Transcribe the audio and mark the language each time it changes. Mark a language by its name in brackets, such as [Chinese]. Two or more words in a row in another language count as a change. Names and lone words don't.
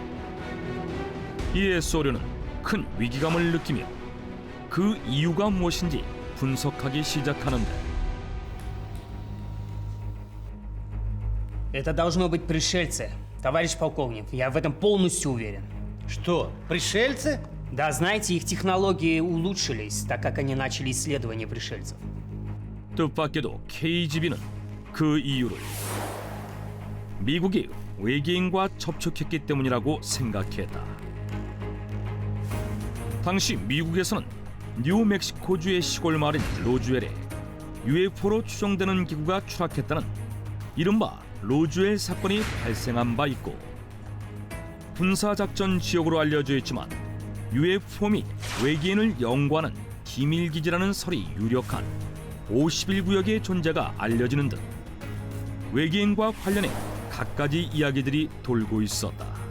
[Korean] 이에 소련은 큰 위기감을 느끼며 그 이유가 무엇인지 분석하기 시작하는데, [Russian] Это должно быть пришельцы, товарищ полковник. Я в этом полностью уверен. Что, пришельцы? Да, знаете, их технологии улучшились, так как они начали исследования пришельцев. [Korean] 뜻밖에도 KGB는 그 이유를 미국이 외계인과 접촉했기 때문이라고 생각했다. 당시 미국에서는 뉴멕시코주의 시골 마을인 로즈웰에 UFO로 추정되는 기구가 추락했다는 이른바 로즈웰 사건이 발생한 바 있고, 군사작전 지역으로 알려져 있지만 UFO 및 외계인을 연구하는 기밀기지라는 설이 유력한 51구역의 존재가 알려지는 등 외계인과 관련해 갖가지 이야기들이 돌고 있었다.